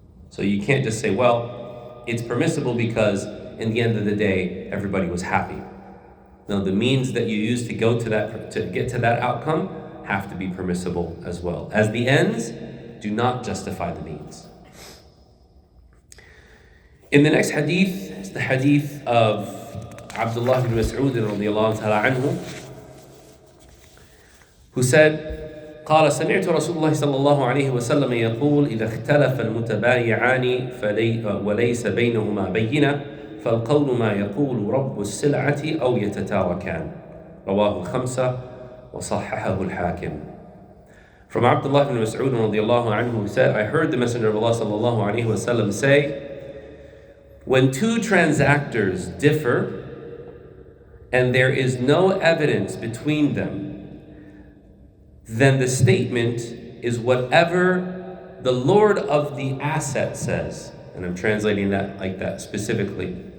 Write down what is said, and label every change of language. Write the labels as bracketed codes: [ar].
[en] So you can't just say, well, it's permissible because in the end of the day, everybody was happy. No, the means that you use to get to that outcome have to be permissible as well. As the ends do not justify the means. In the next hadith, it's the hadith of Abdullah ibn Mas'ud radiyallahu ta'ala anhu, who said, [ar] قال سمعت رسول الله صلى الله عليه وسلم يقول إذا اختلف المتبايعان وليس بينهما بينة فالقول ما يقول رب السلعة أو يتتاركان رواه الخمسة وصححه الحاكم. [en] From Abdullah ibn Mas'ud radiyallahu anhu, who said, I heard the Messenger of Allah sallallahu alayhi wasallam say, when two transactors differ and there is no evidence between them, then the statement is whatever the Lord of the asset says. And I'm translating that like that specifically.